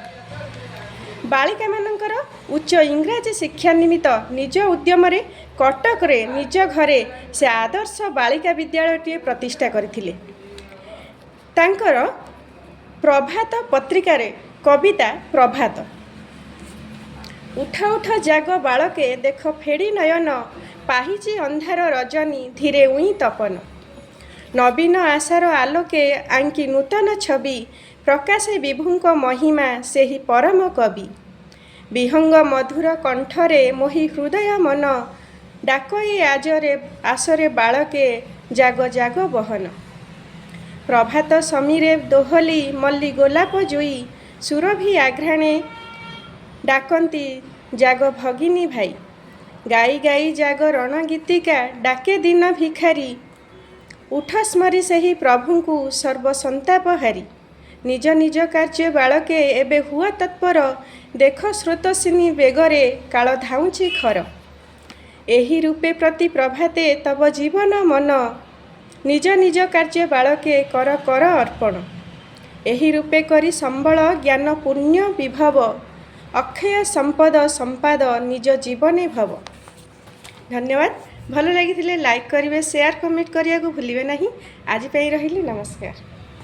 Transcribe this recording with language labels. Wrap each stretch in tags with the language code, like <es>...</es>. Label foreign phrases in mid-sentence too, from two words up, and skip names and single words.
<or>ବାଳିକା ମାନକର ଉଚ୍ଚ ଇଂରାଜୀ ଶିକ୍ଷା ନିମିତ୍ତ ନିଜ ଉଦ୍ୟମ ରେ କଟକ ରେ ନିଜ ଘରେ ସେ ଆଦର୍ଶ ବାଳିକା ବିଦ୍ୟାଳୟଟି ପ୍ରତିଷ୍ଠା କରଥିଲେ। ତାଙ୍କର ପ୍ରଭାତ ପତ୍ରିକା ରେ କବିତା ପ୍ରଭାତ। ଉଠ ଉଠ ଜାଗ ବାଳକେ ଦେଖ ଫେଡ଼ି ନୟନ, ପାହିଚି ଅନ୍ଧାର ରଜନୀ ଧୀରେ ଉଇ ତପନ। ନବୀନ ଆଶାର ଆଲୋକେ ଆଙ୍କି ନୂତନ ଛବି, ପ୍ରକାଶେ ବିଭୁଙ୍କ ମହିମା ସେହି ପରମ କବି। ବିହଙ୍ଗ ମଧୁର କଣ୍ଠରେ ମୋହି ହୃଦୟ ମନ, ଡାକଇ ଆଜରେ ଆସରେ ବାଳକେ ଜାଗ ଜାଗ ବହନ। ପ୍ରଭାତ ସମୀରେ ଦୋହଲି ମଲ୍ଲୀ ଗୋଲାପ ଜୁଇ, ସୁରଭି ଆଘ୍ରାଣେ ଡାକନ୍ତି ଜାଗ ଭଗିନୀ ଭାଇ। ଗାଇ ଗାଇ ଜାଗ ରଣ ଗୀତିକା, ଡାକେ ଦିନ ଭିଖାରୀ। ଉଠ ସ୍ମରି ସେହି ପ୍ରଭୁଙ୍କୁ ସର୍ବସନ୍ତାପ ହାରୀ। ନିଜ ନିଜ କାର୍ଯ୍ୟ ବାଳକେ ଏବେ ହୁଅ ତତ୍ପର, ଦେଖ ସ୍ରୋତସିନୀ ବେଗରେ କାଳ ଧାଉଛି ଖର। ଏହି ରୂପେ ପ୍ରତି ପ୍ରଭାତେ ତବ ଜୀବନ ମନ, ନିଜ ନିଜ କାର୍ଯ୍ୟ ବାଳକେ କର କର ଅର୍ପଣ। ଏହି ରୂପେ କରି ସମ୍ବଳ ଜ୍ଞାନ ପୁଣ୍ୟ ବିଭବ, ଅକ୍ଷୟ ସମ୍ପଦ ସମ୍ପାଦ ନିଜ ଜୀବନେ ଭବ। धन्यवाद। ଭଲ ଲଗି</or> <hi>लाइक करेंगे, शेयर कमेंट करने को भूलिए नहीं।</hi> <or>ଆଜ ରହି ନମସ୍କାର।</or>